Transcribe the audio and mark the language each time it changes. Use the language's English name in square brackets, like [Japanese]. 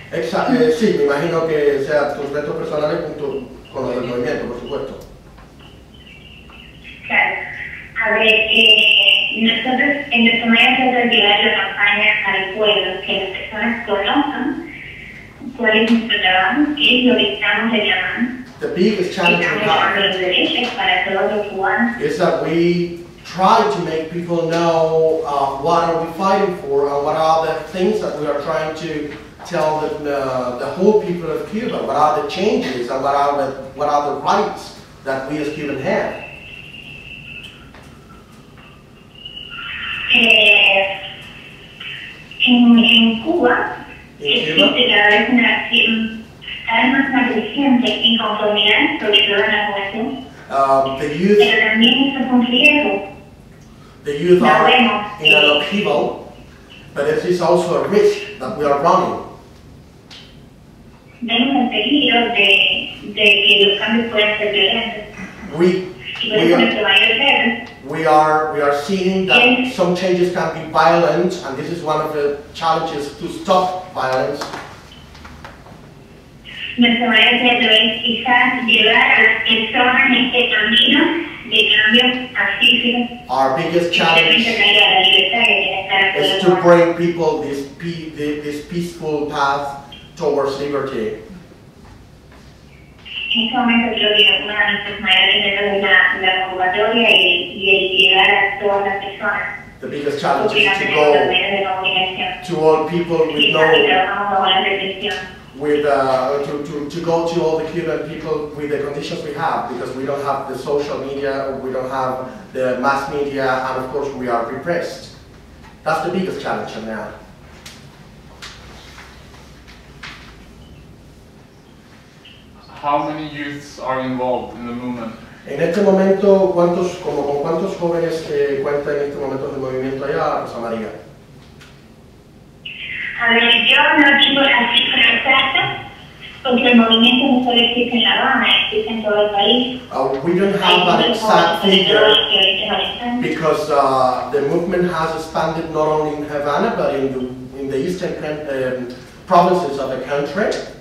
[Spanish] Exacto, sí, me imagino que sean tus retos personales junto con los del movimiento, por supuesto. Claro. A ver, nosotros en nuestra manera de llevar la campaña al pueblo, que las personas conozcan cuál es nuestro trabajo, qué es lo que estamos reclamando. [English] The biggest challenge we have is that we try to make people know what are we fighting for and what are the things that we are trying to tell the whole people of Cuba, what are the changes and what are the rights that we as Cubans have. [Spanish] En Cuba existe cada vez una creciente inconformidad, sobre todo en la juventud. Pero también esto es un riesgo. [English] The youth are in an upheaval, but it is also a risk that we are running. [Spanish] Vemos el peligro de que los cambios puedan ser violentos. [English] We are seeing that some changes can be violent, and this is one of the challenges to stop violence. [Spanish] Nuestra manera es quizás llevar a las personas en este camino de cambios pacíficos. [English] Our biggest challenge is to bring people this peaceful path towards liberty. [Spanish] En este momento creo que una de nuestras mayores retos es la convocatoria y el llegar a todas las personas. [English] The biggest challenge is to go to all people with to go to all the Cuban people with the conditions we have, because we don't have the social media, we don't have the mass media, and of course we are repressed. That's the biggest challenge now. How many youths are involved in the movement? [Spanish] En este momento, ¿con cuántos jóvenes cuenta en este momento del movimiento allá, Rosa María? A ver, yo no tengo la cifra exacta, porque el movimiento no solo existe en La Habana, existe en todo el país. [English] We don't have an exact figure, because the movement has expanded not only in Havana, but in the eastern provinces of the country.